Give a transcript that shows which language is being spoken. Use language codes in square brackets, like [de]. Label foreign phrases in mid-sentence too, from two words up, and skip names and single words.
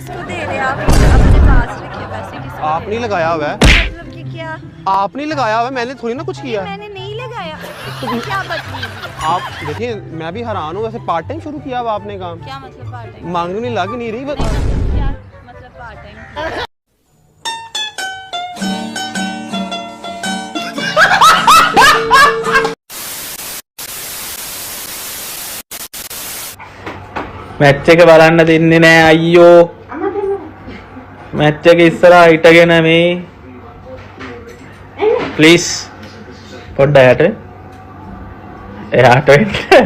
[hi] किसको दे रहे आप अपने पास रखिए पैसे किसको आप नहीं लगाया हुआ है, मतलब कि क्या आप नहीं लगाया हुआ है, मैंने थोड़ी ना कुछ किया है। मैंने नहीं लगाया क्या बदतमीज आप देखिए मैं भी हैरान हूँ, वैसे [en] part time [hi] शुरू किया हुआ आपने काम, क्या मतलब [en] part time [hi] मांगने लग नहीं रही बस। क्या मतलब [en] part time [si] මැච් එක බලන්න දෙන්නේ නෑ අයියෝ. මැච් එක ඉස්සරහා හිටගෙන මේ ප්ලීස් පොඩ්ඩක් එයාට එන්න.